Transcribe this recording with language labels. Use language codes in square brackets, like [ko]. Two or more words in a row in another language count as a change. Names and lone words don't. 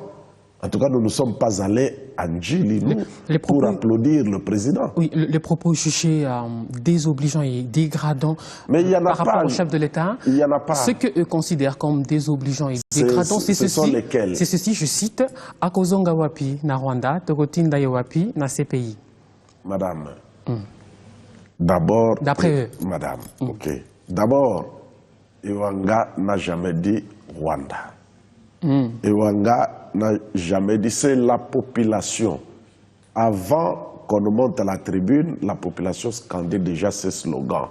[fr] En tout cas, nous ne sommes pas allés à Ndjili, nous, pour applaudir le président. Oui, les propos jugés désobligeants et dégradants par rapport au chef de l'État, ce qu'eux considèrent comme désobligeants et dégradants, c'est ceci. C'est ceci, je cite, [ln] « Akozonga wapi na Rwanda, tokotinda wapi na CPI ». [fr] Madame, d'abord... D'après eux. Madame, ok. D'abord, Ewanga n'a jamais dit Rwanda. Ewanga n'a jamais dit, c'est la population. Avant qu'on ne monte à la tribune, la population scandait déjà ces slogans.